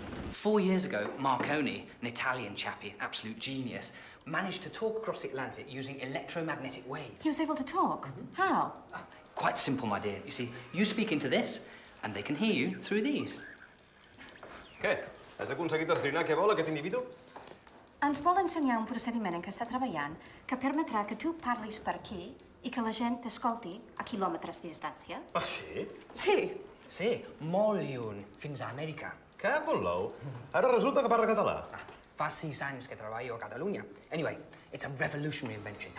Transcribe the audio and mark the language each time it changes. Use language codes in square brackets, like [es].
[en] Four years ago, Marconi, an Italian chappie, absolute genius, managed to talk across the Atlantic using electromagnetic waves. He was able to talk? How? Quite simple, my dear. You see, you speak into this, and they can hear you through these. [ca] Què? Has aconseguit esbrinar què vol aquest individu? Ens vol ensenyar un procediment en què està treballant que permetrà que tu parlis per aquí i que la gent t'escolti a quilòmetres de distància. Ah, sí? Sí. Sí, molt lluny, fins a Amèrica. Cago en l'ou. Ara resulta que parla català. Fa 6 anys que treballo a Catalunya. [en] Anyway, it's a revolutionary invention.